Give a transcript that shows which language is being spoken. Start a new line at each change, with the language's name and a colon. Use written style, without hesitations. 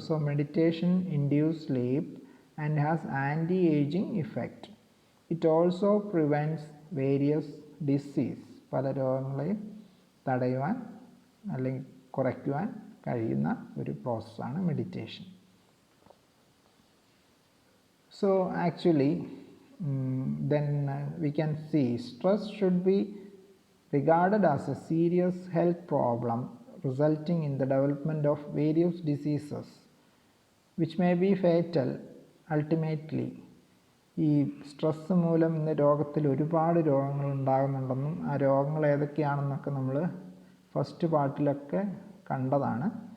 English: So meditation induce sleep and has anti ageing effect. It also prevents various disease.
Malayalam: പല രോഗങ്ങളെയും തടയുവാൻ അല്ലെങ്കിൽ കുറയ്ക്കുവാൻ കഴിയുന്ന ഒരു പ്രോസസ്സാണ് meditation.
English: So actually then we can see stress should be regarded as a serious health problem resulting in the development of various diseases which may be fatal ultimately.
Malayalam: ഈ stress മൂലം ഇന്ന് ലോകത്തിൽ ഒരുപാട് രോഗങ്ങൾ ഉണ്ടാകുന്നുണ്ടെന്നും ആ രോഗങ്ങൾ ഏതൊക്കെയാണെന്നൊക്കെ നമ്മൾ ഫസ്റ്റ് പാർട്ടിലൊക്കെ കണ്ടതാണ്.